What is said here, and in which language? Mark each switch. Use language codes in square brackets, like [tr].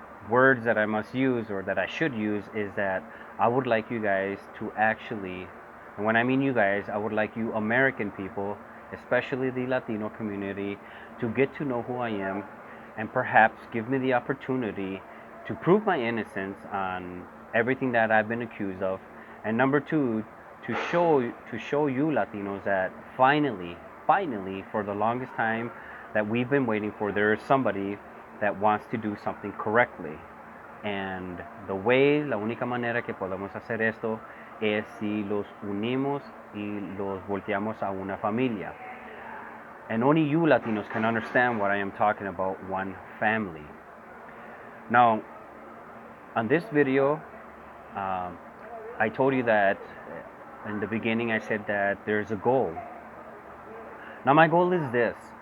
[en] words that I must use, or that I should use, is that I would like you guys to actually, and when I mean you guys, I would like you American people, especially the Latino community, to get to know who I am, and perhaps give me the opportunity to prove my innocence on everything that I've been accused of. And number two, to show you Latinos that finally, for the longest time that we've been waiting for, there is somebody that wants to do something correctly. [es] And la única manera que podemos hacer esto es si los unimos y los volteamos a una familia. [en] And only you Latinos can understand what I am talking about, one family. Now, on this video, I told you that in the beginning I said that there's a goal. Now my goal is this.